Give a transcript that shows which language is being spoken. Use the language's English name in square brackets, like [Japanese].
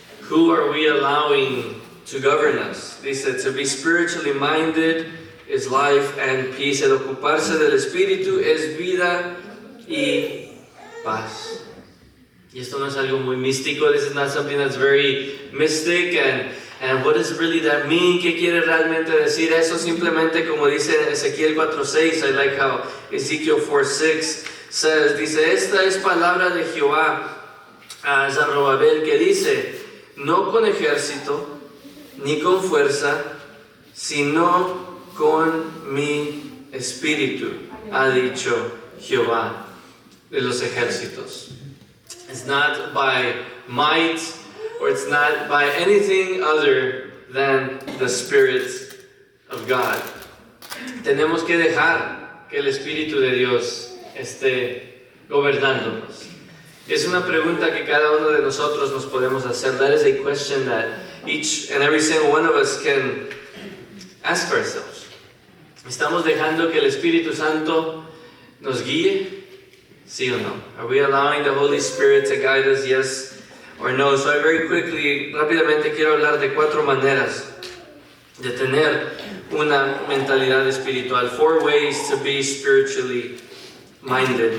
[English] who are we allowing to govern us? Dice, to be spiritually minded is life and peace. [Spanish] El ocuparse del espíritu es vida y paz. Y esto no es algo muy místico. [English] This is not something that's very mystic. And what does really that mean? [Spanish] ¿Qué quiere realmente decir eso? Simplemente como dice Ezequiel 4:6. [English] I like how Ezekiel 4:6 says. [Spanish] Dice, esta es palabra de Jehová a Zorobabel, que dice, no con ejército ni con fuerza, sino con mi espíritu, ha dicho Jehová de los ejércitos. [English] It's not by might, or it's not by anything other than the Spirit of God. [Spanish] Tenemos que dejar que el Espíritu de Dios esté gobernándonos. Es una pregunta que cada uno de nosotros nos podemos hacer. [English] That is a question that each and every single one of us can ask ourselves. [Spanish] ¿Estamos dejando que el Espíritu Santo nos guíe? ¿Sí o no? [English] Are we allowing the Holy Spirit to guide us? Yes or no? So I very quickly, [Spanish] rápidamente quiero hablar de 4 maneras de tener una mentalidad espiritual. [English] 4 ways to be spiritually minded.